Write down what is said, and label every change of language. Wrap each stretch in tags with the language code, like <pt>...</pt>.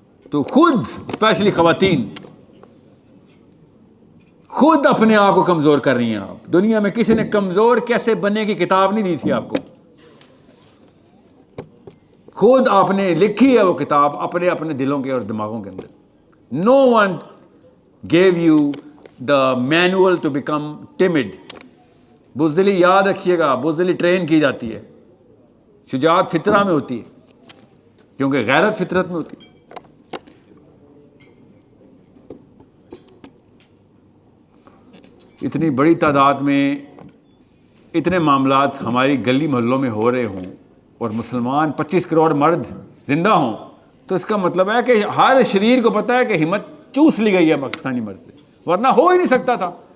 <ur>تو خود اسپیشلی خواتین خود اپنے آپ کو کمزور کر رہی ہیں. آپ دنیا میں کسی نے کمزور کیسے بننے کی کتاب نہیں دی تھی آپ کو, خود آپ نے لکھی ہے وہ کتاب اپنے دلوں کے اور دماغوں کے اندر.</ur> <en>No one gave you the manual to become tamed.</en> <ur>بزدلی یاد رکھیے گا, بزدلی ٹرین کی جاتی ہے. شجاعت فطرہ میں ہوتی ہے کیونکہ غیرت فطرت میں ہوتی ہے. اتنی بڑی تعداد میں اتنے معاملات ہماری گلی محلوں میں ہو رہے ہوں اور مسلمان 25 کروڑ مرد زندہ ہوں تو اس کا مطلب ہے کہ ہر شریر کو پتہ ہے کہ ہمت چوس لی گئی ہے پاکستانی مرد سے, ورنہ ہو ہی نہیں سکتا تھا.</ur>